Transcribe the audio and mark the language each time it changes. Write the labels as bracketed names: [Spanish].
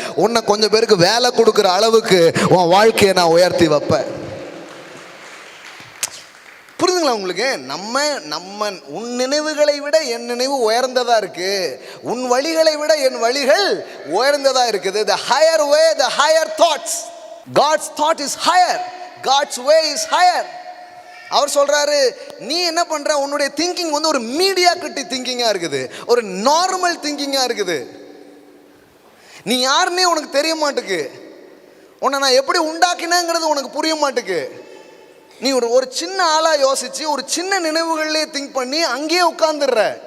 [Tamil] உன்னை கொஞ்சம் பேருக்கு வேலை கொடுக்குற அளவுக்கு உன் வாழ்க்கையை நான் உயர்த்தி வைப்பேன். புரியுதுங்களா உங்களுக்கு? நம்ம உன் நினைவுகளை விட என் நினைவு உயர்ந்ததா இருக்கு, உன் வழிகளை விட என் வழிகள் உயர்ந்ததா இருக்குது. [English] The higher way, the higher thoughts. God's thought is higher, God's way is higher. [Tamil] அவர் சொல்றாரு, நீ என்ன பண்ற, உன்னுடைய திங்கிங் வந்து ஒரு மீடியா கிட்டி திங்கிங்கா இருக்குது, ஒரு நார்மல் திங்கிங்கா இருக்குது. நீ யாருன்னே உனக்கு தெரிய மாட்டுக்கு, உன்னை நான் எப்படி உண்டாக்கினேங்கிறது உனக்கு புரிய மாட்டுக்கு. நீ ஒரு சின்ன ஆளா யோசிச்சு ஒரு சின்ன நினைவுகள்லேயே திங்க் பண்ணி அங்கேயே உட்கார்ந்துடுற.